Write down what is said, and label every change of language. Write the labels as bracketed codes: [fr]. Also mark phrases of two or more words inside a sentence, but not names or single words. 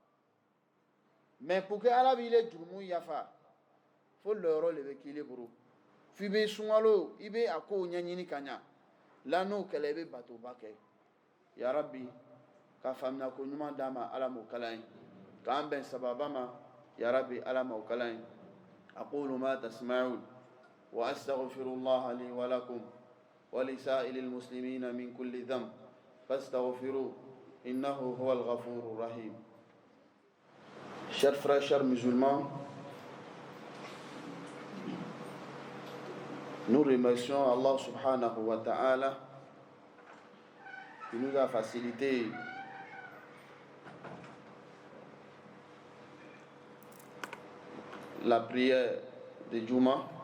[fr] mais pour que [bm] ala b'ile jurumu yafa fo lɔyɔrɔ de bɛ k'ile bolo f'i bɛ sunkalo i bɛ a kow ɲɛɲini ka ɲa la n'o kɛla i bɛ batoba kɛ [ar] يا رب [bm] ka faamuya ko ɲuman d'an ma ala m'o kala ye k'an bɛn sababa ma [ar] يا رب [bm] ala m'o kala ye [ar] أقول ما تسمعون وأستغفر الله لي ولكم ولسائر المسلمين من كل ذنب فاستغفروه إنه هو الغفور الرحيم. [fr] Chers frères, chers musulmans, nous remercions [ar] الله سبحانه وتعالى [fr] qui nous a facilité la prière de Juma.